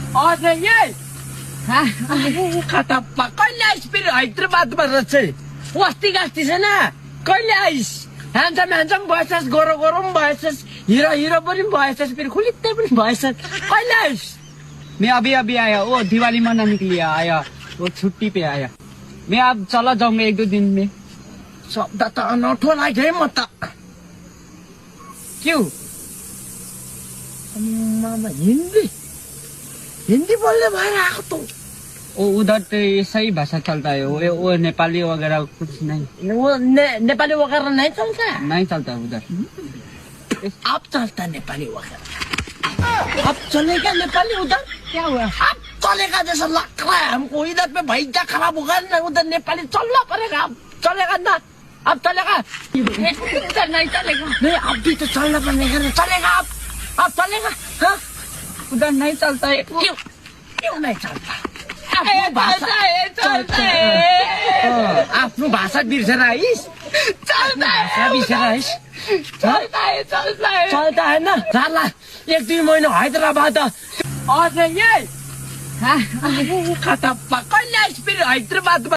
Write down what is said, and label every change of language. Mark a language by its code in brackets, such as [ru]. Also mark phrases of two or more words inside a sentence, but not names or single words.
[hi] अरे ये [ne] खतप्पा कहिले आइस फेरि हैदराबादमा रहेछ वस्ती गास्ती छैन कहिले आइस ह्यान्डसम ह्यान्डसम भएछस् गोरो गोरो पनि भएछस् हिरो हिरो पनि भएछस् फेरि खुलित्तै पनि भएछस् कहिले आइस [hi] मैं अभी अभी आया। वो दिवाली मनाने के लिए आया, वो छुट्टी पे आया। मैं अब चला जाऊंगा 1-2 दिन में। [ne] शब्द त अनौठो लाग्यो है म त [hi] क्यों? [ne] मामा हिन्दी हिन्दी बोल्ने भएर आएको त [hi] वो उधर तो सही भाषा चलता है, वो नेपाली वगैरह कुछ नहीं, वो नेपाली वगैरह नहीं चलता नहीं चलता उधर। अब चलता नेपाली वगैरह अब चलेगा नेपाली उधर क्या हुआ? अब चलेगा जैसा लग रहा है हमको इधर पे भैया खराब होगा ना उधर नेपाली चलना पड़ेगा अब चलेगा ना अब चलेगा उधर नहीं चलेगा नहीं अब भी तो चलना पड़ेगा ना चलेगा अब चलेगा हाँ उधर नहीं चलता है। क्यों क्यों नहीं चलता [ne] आफ्नो भाषा बिर्सेर आइस भाषा बिर्सेर आइस [hi] चल्ता है ना [ne] जाला 1-2 महिना हैदराबाद अझै खतप्पा कहिले आइस फेरि हैदराबादमा